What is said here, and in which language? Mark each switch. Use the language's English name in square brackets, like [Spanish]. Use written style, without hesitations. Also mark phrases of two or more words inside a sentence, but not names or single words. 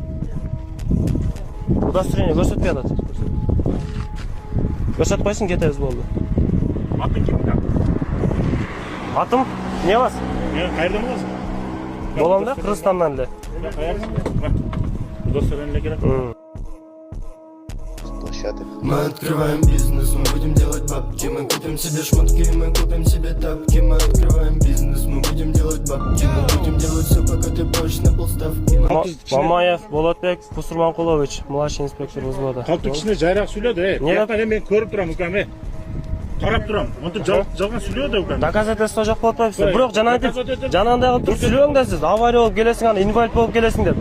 [Kyrgyz] Удостоверение көрсөтпөй атат. Көрсөтүп койсун, кетебиз болду. Атын ким да? Атым эмне кыласыз? Кайерден боласың? Болом да, Кыргызстандан эле. Удостоверение керек. [Russian] Мы открываем бизнес, мы будем делать бабки. Мы купим себе шмотки, мы купим себе тапки. Мы открываем бизнес, мы будем делать бабки. Мы будем делать все, пока ты будешь на полставки. Мамаев Болотбек Кусурманкулович, младший инспектор взвода. [Kyrgyz] Калты кичине жайраак сүйлөдү. Эмне? Мен көрүп турам укам. Карап турам. Монтип жалган сүйлөдү укам. Доказательство жок болуп атпайбызбы? Бирок жана айтып, жанагындай кылып туруп сүйлөң да сиз, авария болуп келесиң, аны инвалид болуп келесиң деп.